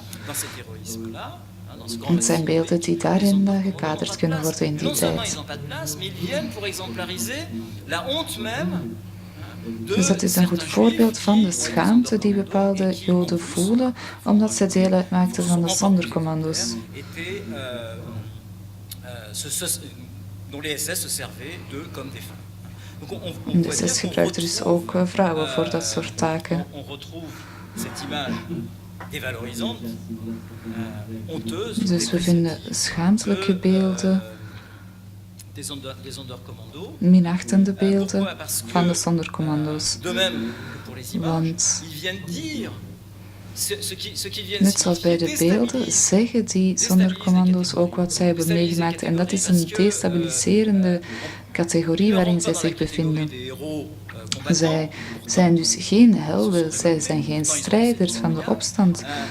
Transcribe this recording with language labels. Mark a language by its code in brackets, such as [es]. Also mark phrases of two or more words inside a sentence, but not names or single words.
[nl] En het zijn beelden die daarin gekaderd kunnen worden in die tijd. Dus dat is een goed voorbeeld van de schaamte die bepaalde Joden voelen, omdat zij deel uitmaakten van de Sonderkommando's. [fr] Dont les SS se servaient d'eux comme des femmes. [nl] En de SS gebruikten dus ook vrouwen voor dat soort taken. [fr] On retrouve cette image dévalorisante, honteuse. [nl] Dus we vinden schaamtelijke beelden, [fr] des Sonderkommandos. [nl] minachtende beelden van de Sonderkommando's. [fr] De même que pour les images, [nl] Want [fr] ils viennent dire [nl] net zoals bij de beelden zeggen die Sonderkommando's ook wat zij hebben meegemaakt. En dat is een destabiliserende categorie waarin zij zich bevinden. Zij zijn dus geen helden, zij zijn geen strijders van de opstand.